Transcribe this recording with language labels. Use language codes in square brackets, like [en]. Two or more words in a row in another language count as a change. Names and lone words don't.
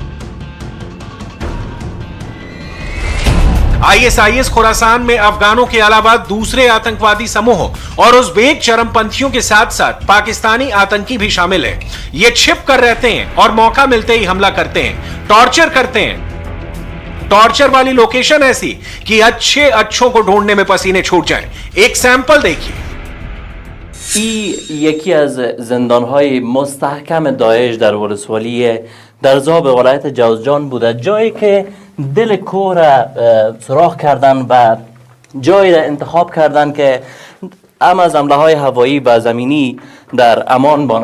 [hi] ISIS खुरासान में अफगानों के अलावा दूसरे आतंकवादी समूहों और उज़्बेक चरमपंथियों के साथ साथ पाकिस्तानी आतंकी भी शामिल हैं। ये छिप कर रहते हैं और मौका मिलते ही हमला करते हैं, टॉर्चर करते हैं। टॉर्चर वाली लोकेशन ऐसी कि अच्छों को ढूंढने में पसीने छूट जाएं। एक सैंपल देखिए। [fa] یکی از زندان‌های مستحکم داعش در ولسوالی درزاب ولایت جوزجان بوده، جایی که دل کوه را سوراخ کردن و جایی را انتخاب کردن که هم از حمله‌های هوایی و زمینی در امان باشند.